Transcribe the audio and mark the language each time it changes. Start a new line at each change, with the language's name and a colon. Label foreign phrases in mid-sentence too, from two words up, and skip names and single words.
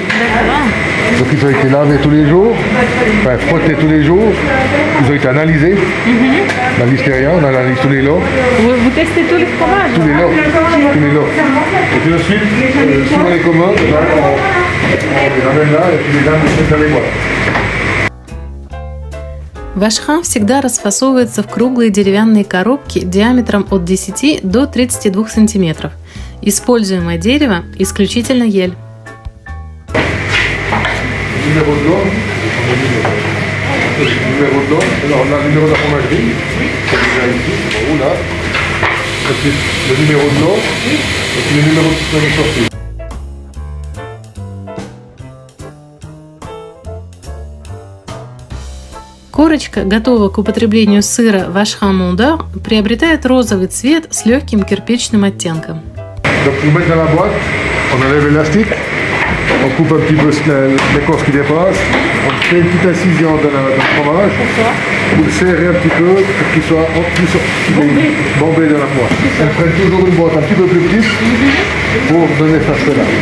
French: Donc ils ont été lavés tous les jours, enfin frottés tous les jours. Ils ont été analysés. La listeria, on analyse tous les lots. Vous testez tous les fromages? Tous les lots. Tous les lots. Et puis ensuite, si on les commande, là, on les amène là et puis les dames les mettent dans les boîtes.
Russian: Вашха всегда расфасовывается в круглые деревянные коробки диаметром от 10 до 32 см. Используемое дерево исключительно ель.
French: Le numéro de l'eau, le numéro de l'eau, alors on a le numéro de la fromagerie, c'est déjà ici, en haut là. Ensuite, le numéro de l'eau, et puis le numéro de la sortie.
Russian: Корочка, готового к употреблению сыра вашха Мондар, приобретает розовый цвет с легким кирпичным оттенком.
French: Donc pour mettre dans la boîte, on enlève l'élastique, on coupe un petit peu l'écorce qui dépasse, on fait une petite incision dans le fromage, pour le serrer un petit peu pour qu'il soit bombé dans la poêle. On prend toujours une boîte un petit peu plus petite pour donner cet aspect-là.